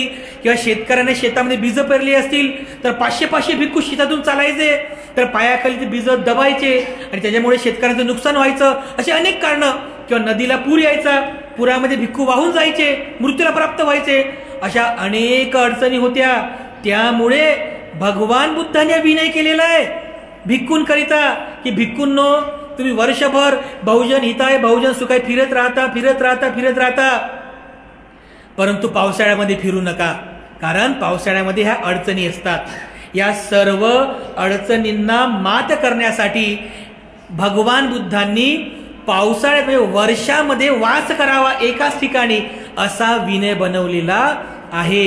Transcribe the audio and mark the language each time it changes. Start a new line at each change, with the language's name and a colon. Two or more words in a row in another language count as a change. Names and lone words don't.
Marathi: किंवा शेतकऱ्याने शेतामध्ये बीज पेरली असतील तर 500-500 भिक्खू शेतातून चालायचे, तर पायाखाली ते बीज दबायचे आणि त्याच्यामुळे शेतकऱ्यांचं नुकसान व्हायचं. अशी अनेक कारणं. किंवा नदीला पूर यायचा, पुरामध्ये भिक्खू वाहून जायचे, मृत्यूला प्राप्त व्हायचे. अशा अनेक अडचणी होत्या. त्यामुळे भगवान बुद्धाने विनय केलेला आहे भिक्खूंकरिता की भिक्खूंनो, तुम्ही वर्षभर
Pali: बहुजन हिताय बहुजन सुखाय
Marathi: फिरत राहता, परंतु पावसाळ्यामध्ये फिरू नका, कारण पावसाळ्यामध्ये ह्या अडचणी असतात. या सर्व अडचणींना मात करण्यासाठी भगवान बुद्धांनी पावसाळ्यात वर्षामध्ये वास करावा एकाच ठिकाणी, असा विनय बनवलेला आहे.